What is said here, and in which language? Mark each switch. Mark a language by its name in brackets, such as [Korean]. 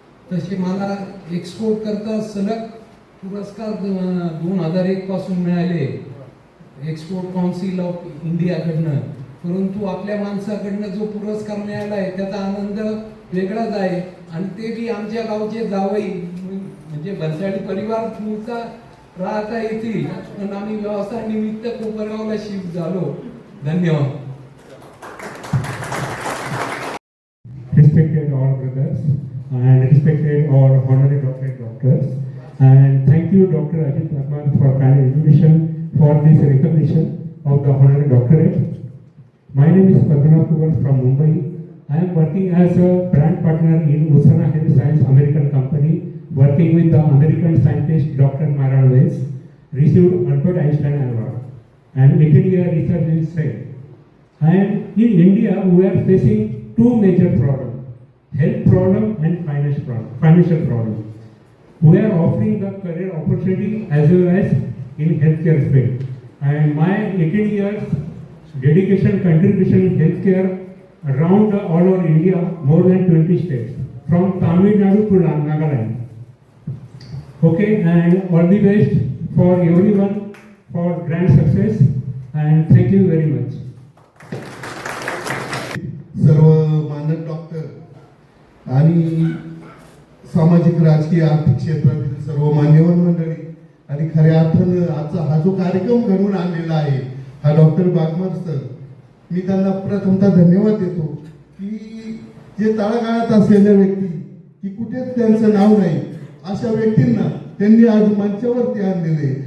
[Marathi] तसे मला एक्सपोर्ट करता सलग पुरस्कार 2001 पासून मिळाले एक्सपोर्ट काउन्सिल ऑफ इंडियाकडनं, परंतु आपल्या माणसाकडनं जो पुरस्कार मिळाला आहे त्याचा आनंद वेगळाच आहे। आणि ते बी आमच्या गावचे जावई म्हणजे भन्साळी परिवार मूळचा राहता येतील, पण आम्ही व्यवसाय निमित्त कोपरगावला शिफ्ट झालो। धन्यवाद। [English] Respected all brothers and respected all honorary doctors, and thank you Dr. Ajit Bagma for kind invitation for this recognition of the honorary doctorate. My name is Padmanabh Kumar from Mumbai. I am working as a brand partner in Usana Health Science American company, working with the American scientist Dr. Myron Weiss, received Albert Einstein Award, and 18-year research is said. And in India, we are facing two major problems: health problem and financial problem. We are offering the career opportunity as well as in healthcare field. And my 18 years dedication contribution in healthcare around all over India, more than 20 states, from Tamil Nadu to Nagaland. Okay, and all the best for everyone for grand success, and thank you very much. [Marathi] सर्व मानद doctor आणि सामाजिक, राजकीय, आर्थिक क्षेत्रातील सर्व मान्यवर मंडळी आणि खऱ्या अर्थानं आजचा हा जो कार्यक्रम घडवून आणलेला आहे हा डॉक्टर बागमार सर. मी त्यांना प्रथमतः धन्यवाद देतो की जे तळागाळात असलेल्या व्यक्ती की कुठेच त्यांचं नाव नाही अशा व्यक्तींना त्यांनी आज मंचावरती आणलेले.